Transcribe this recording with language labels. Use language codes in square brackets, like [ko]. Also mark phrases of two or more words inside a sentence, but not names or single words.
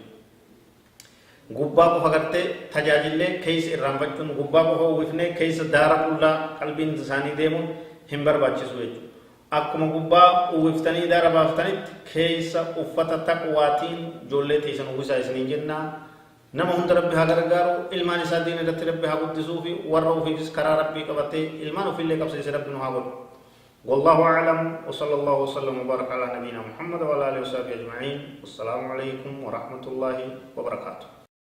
[om] Gubbaa qofa gartee tajaajillee keessa irraanfachuun gubbaa qofa uwwifnee keessa daara qullaa qalbiin isaanii deemuun hin barbaachisu jechuudha. Akkuma gubbaa uwwiftanii daara baaftanitti keessa uffata taqwaatiin ijoollee teessan uwwisaa isiniin jennaa nama hunda rabbi haa gargaaru ilmaan isaa diin irratti rabbi haa guddisuu fi warra ofiifis karaa rabbii qabatee ilmaan ofiillee qabsiise rabbi nu haa godhu. [ar] والله أعلم وصلى الله وسلم وبارك على نبينا محمد وعلى آله وصحبه أجمعين والسلام عليكم ورحمة الله وبركاته.